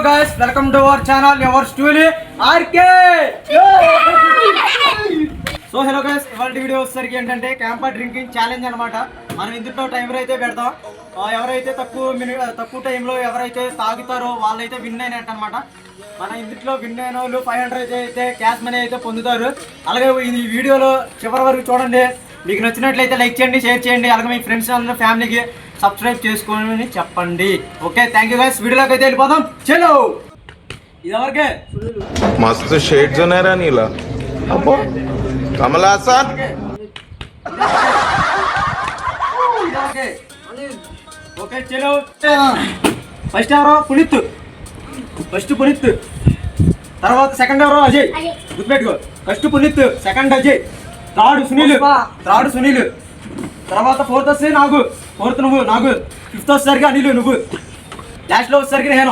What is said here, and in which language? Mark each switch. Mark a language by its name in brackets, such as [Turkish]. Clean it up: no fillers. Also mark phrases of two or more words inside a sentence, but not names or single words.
[English] guys, welcome to our channel, our story, RK. [Telugu] సో హలో గైస్, ఇవాళ వీడియో వచ్చేసరికి ఏంటంటే [English] camper drinking challenge [Telugu] అనమాట. మనం ఇందులో టైమర్ అయితే పెడతాం. ఎవరైతే తక్కువ టైంలో ఎవరైతే తాగుతారో వాళ్ళైతే విన్ అయినట్టు అనమాట. మన ఇందులో విన్ అయిన వాళ్ళు 500 అయితే [English] cash money [Telugu] అయితే పొందుతారు. అలాగే ఈ వీడియోలో చివరి వరకు చూడండి. మీకు నచ్చినట్లయితే లైక్ చేయండి, షేర్ చేయండి. అలాగే మీ ఫ్రెండ్స్ అండ్ ఫ్యామిలీకి సబ్స్క్రైబ్ చేసుకోమని చెప్పండి. [English] okay, thank you guys. [Telugu] వీడియోలోకి అయితే వెళ్ళిపోదాం. చలో, ఇది ఎవరికే मस्त शेड्स नाही रा नीला अप्पो कमला असा ఓకే చలో. ఫస్ట్ ఎవరో పునీత్, తర్వాత సెకండ్ ఎవరో అజయ్. గుర్తుపెట్టుకో, ఫస్ట్ పునీత్, సెకండ్ అజయ్, థర్డ్ సునీల్, తర్వాత ఫోర్త్ వస్తే ఫోర్త్ నువ్వు, ఫిఫ్త్ వచ్చేసరికి అనిల్ నువ్వు, లాస్ట్ లో వచ్చేసరికి నేను.